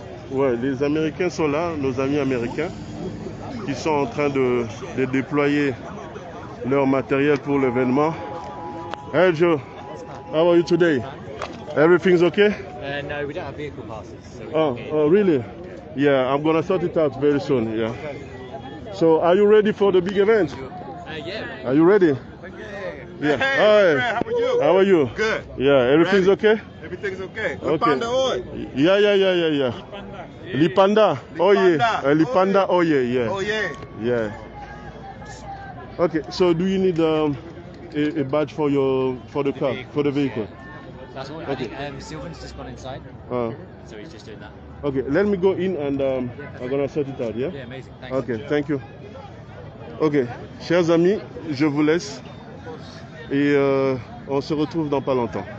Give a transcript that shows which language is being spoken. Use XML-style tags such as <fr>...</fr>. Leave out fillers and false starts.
<fr>Ouais, les Américains sont là, nos amis américains, qui sont en train de déployer leur matériel pour l'événement.</fr> <en>Hey Joe, how are you today? Everything's okay? No, we don't have vehicle passes. So Oh, really? Yeah, I'm gonna sort it out very soon. Yeah. So, are you ready for the big event? yeah. Are you ready? Yeah. Hey, man, how are you? How are you? Good. Yeah, everything's okay? Everything's okay. Okay. Oil. Yeah. Lipanda. Oh yeah. Lipanda. Oh yeah. Oh yeah. Yeah. Okay. So, do you need a badge for the car, for the vehicle? That's all. Okay. I think Sylvan's just gone inside, so he's just doing that. Okay, let me go in and I'm gonna sort it out, yeah? Yeah, amazing. Thanks. Okay, thank you.</en> <fr>Ok, chers amis, je vous laisse et on se retrouve dans pas longtemps.</fr>